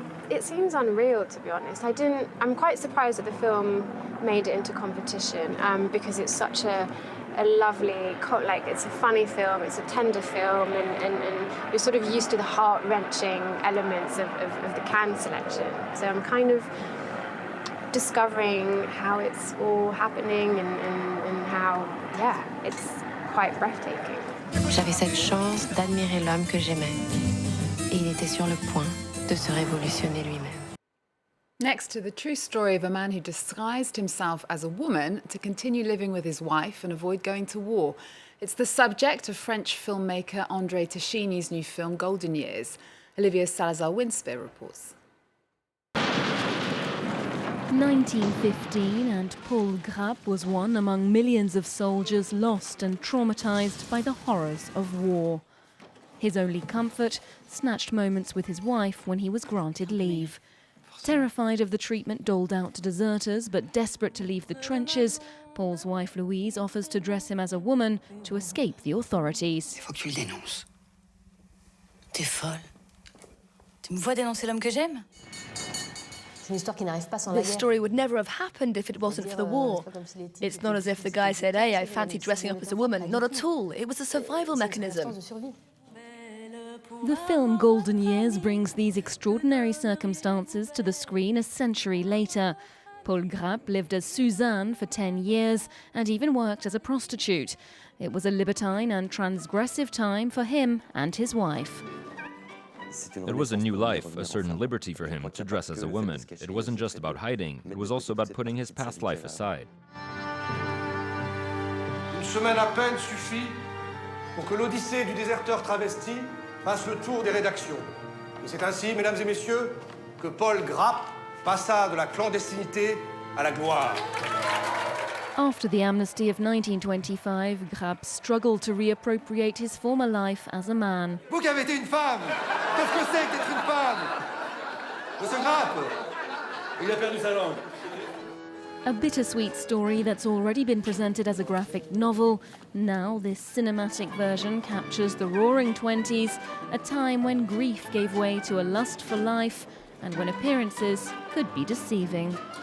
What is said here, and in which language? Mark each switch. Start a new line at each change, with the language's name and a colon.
English: It seems unreal, to be honest. I'm quite surprised that the film made it into competition, because it's such a lovely, it's a funny film, it's a tender film, and you're sort of used to the heart-wrenching elements of the Cannes selection. So I'm kind of discovering how it's all happening and how, yeah, it's quite breathtaking.
French: J'avais cette chance d'admirer l'homme que j'aimais. Et il était sur le point de se révolutionner lui-même.
English: Next to the true story of a man who disguised himself as a woman to continue living with his wife and avoid going to war. It's the subject of French filmmaker André Téchiné's new film Golden Years. Olivia Salazar-Winspear reports. 1915, and Paul Grappe was one among millions of soldiers lost and traumatized by the horrors of war. His only comfort, snatched moments with his wife when he was granted leave. Terrified of the treatment doled out to deserters, but desperate to leave the trenches, Paul's wife Louise offers to dress him as a woman to escape the authorities.
French: Il faut que tu le dénonces. T'es folle. Tu me vois dénoncer l'homme que j'aime?
English: This story would never have happened if it wasn't for the war. It's not as if the guy said, hey, I fancy dressing up as a woman. Not at all. It was a survival mechanism. The film Golden Years brings these extraordinary circumstances to the screen a century later. Paul Grappe lived as Suzanne for 10 years and even worked as a prostitute. It was a libertine and transgressive time for him and his wife. It was a new life, a certain liberty for him to dress as a woman. It wasn't just about hiding, it was also about putting his past life aside.
French: Une semaine à peine suffit pour que l'odyssée du déserteur travesti fasse le tour des rédactions. Et c'est ainsi, mesdames et messieurs, que Paul Grappe passa de la clandestinité à la gloire.
English: After the amnesty of 1925, Grappe struggled to reappropriate his former life as a man.
French: Vous qui avez été une femme, qu'est-ce que c'est que d'être une femme? Monsieur Grappe, il a perdu sa langue.
English: A bittersweet story that's already been presented as a graphic novel. Now this cinematic version captures the roaring 20s, a time when grief gave way to a lust for life and when appearances could be deceiving.